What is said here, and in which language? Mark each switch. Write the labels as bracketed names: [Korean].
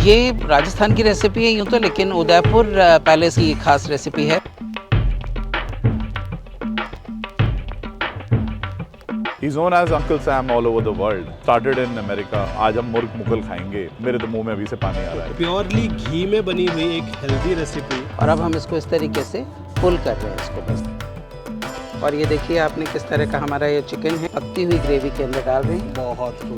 [Hindi] ये राजस्थान की रेसिपी है यूँ तो, लेकिन उदयपुर पैलेस की खास रेसिपी है। [English] He's known as Uncle Sam all over the world. [Hindi] Started in America. आज हम मुर्ग मुगल खाएंगे। मेरे तो मुंह में अभी से पानी आ रहा है। प्योरली घी में बनी हुई एक हेल्दी रेसिपी। और अब हम इसको इस तरीके से फुल कर रहे हैं इसको बस। और ये देखिए आपने किस तरह का हमारा ये चिकन है पकती हुई ग्रेवी के अंदर डाल रहे हैं। बहुत